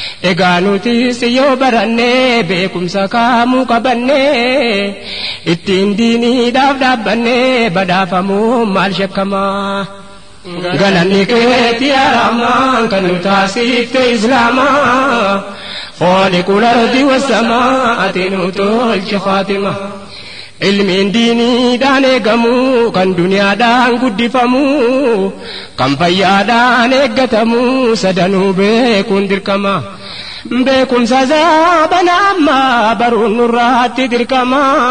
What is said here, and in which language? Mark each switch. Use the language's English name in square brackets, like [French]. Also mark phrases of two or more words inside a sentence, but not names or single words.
[Oromo] Egaa nutis yoo barannee beekumsa kaamuu qabannee ittiin diiniidhaaf dhaabbannee badhaafamuu maal shakkamaa? Galanni keeti yaa Rahmaan kan nu taasifte Islaamaa. [Arabic] خالق الأرض والسماء [Oromo] ati nu tolche Faatima. Ilmiin diiniidhaan eegamu, kan duniyaadhaan guddifamu, kan fayyaadhaan eeggatamu, sadanuu beekuun dirqama. Beekumsa zaabana amma baruun nurraatti dirqama.